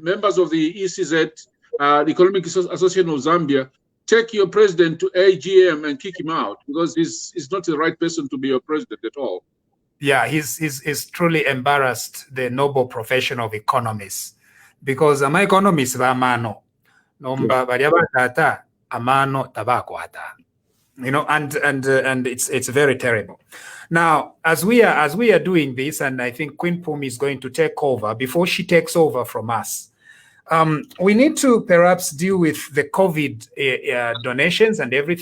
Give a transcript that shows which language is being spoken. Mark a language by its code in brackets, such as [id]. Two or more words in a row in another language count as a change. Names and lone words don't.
[en] Members of the ECZ, the Economic Association of Zambia, take your president to AGM and kick him out because he's not the right person to be your president at all. Yeah, he's truly embarrassed the noble profession of economists because I'm economist [bem] amano nomba bariabatata amano tabakwata. [en] You know, and it's very terrible. Now, as we are doing this, and I think Queen Phumi is going to take over. Before she takes over from us, we need to perhaps deal with the COVID donations and everything.